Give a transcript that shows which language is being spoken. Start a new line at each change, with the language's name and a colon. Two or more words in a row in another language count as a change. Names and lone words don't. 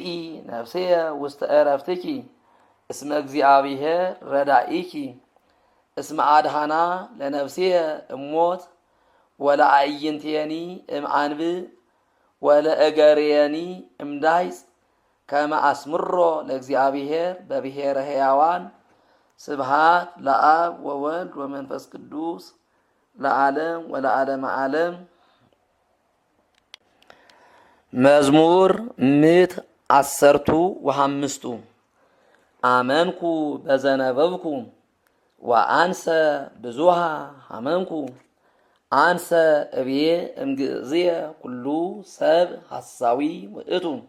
Geez: ነፍስየ ውስተ ዕረፍትኪ እስመ እግዚአብሔር ረዳኢኪ እስመ አድኀና ለነፍስየ እሞት ወለአዕይንትየኒ እምአንብዕ ወለእገርየኒ እምዳይጽ ከመ አስምሮ ለእግዚአብሔር በብሔረ ሕያዋን ስብሐት ለአብ ወወልድ ወመንፈስ ቅዱስ ለዓለም ወለዓለመ ዓለም። መዝሙር 115 አመንኩ በዘነበብኩ ወአንሰ ብዙሃ ሐመንኩ አንሰ እብዬ እምግእዝየ ኩሉ ሰብ ሐሳዊ ውእቱ